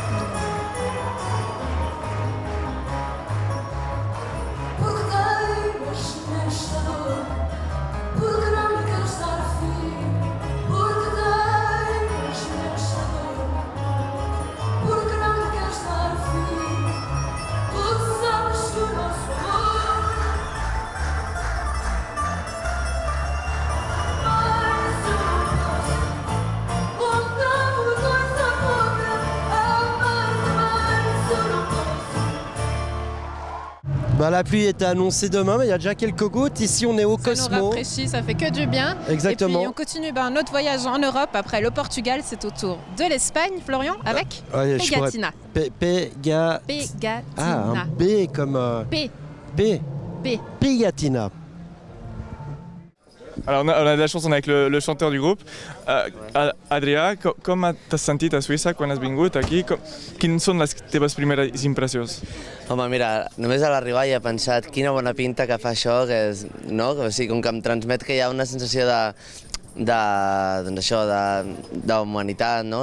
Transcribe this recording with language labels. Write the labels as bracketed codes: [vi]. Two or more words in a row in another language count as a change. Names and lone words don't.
[pt] Porque teimas nesta dor, porque não lhe queres dar fim, porque teimas nesta dor, porque não lhe queres dar fim, porque sabes que o nosso amor mais eu não posso, contamos coisa pouca, mais eu não posso. [fr] La pluie est annoncée demain, mais il y a déjà quelques gouttes. Ici on est au Ça nous Cosmo. rafraîchit, ça fait que du bien. Exactement. Et puis on continue notre voyage en Europe. Après le Portugal, c'est au tour de l'Espagne, Florian, avec Ouais, je pourrais- Pegatina. Pegatina. Pegatina. Ah, un B comme P. B. P. Pegatina. Alors on a de la chance, on est avec le chanteur du groupe. [ca] Adrià, com t'has sentit a Suïssa quan has vingut aquí? Quines són les teves primeres impressions? Home, mira, només a l'arribar ja he pensat quina bona pinta que fa això, que és, no? O sigui, com que em transmet que hi ha una sensació d'humanitat, no?